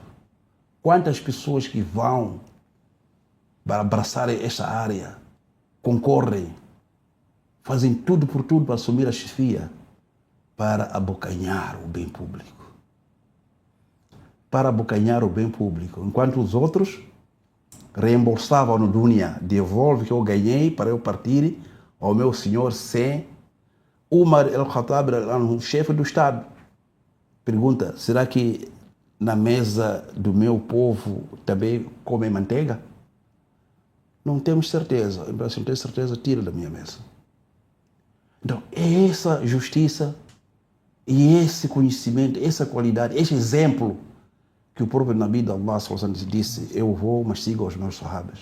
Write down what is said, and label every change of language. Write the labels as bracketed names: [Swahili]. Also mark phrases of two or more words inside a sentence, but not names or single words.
[Portuguese] Quantas pessoas que vão para abraçar esta área, concorrem, fazem tudo por tudo para assumir a chefia, para abocanhar o bem público. Para abocanhar o bem público. Enquanto os outros reembolsavam no dunya, devolve que eu ganhei para eu partir ao meu senhor sem Umar al-Khattab, o chefe do Estado. Pergunta, será que na mesa do meu povo também comem manteiga? Não temos certeza. Se não tem certeza, tira da minha mesa. Então, é essa justiça e esse conhecimento, essa qualidade, esse exemplo que o próprio Nabi de Allah disse, eu vou, mas siga os meus sahabas.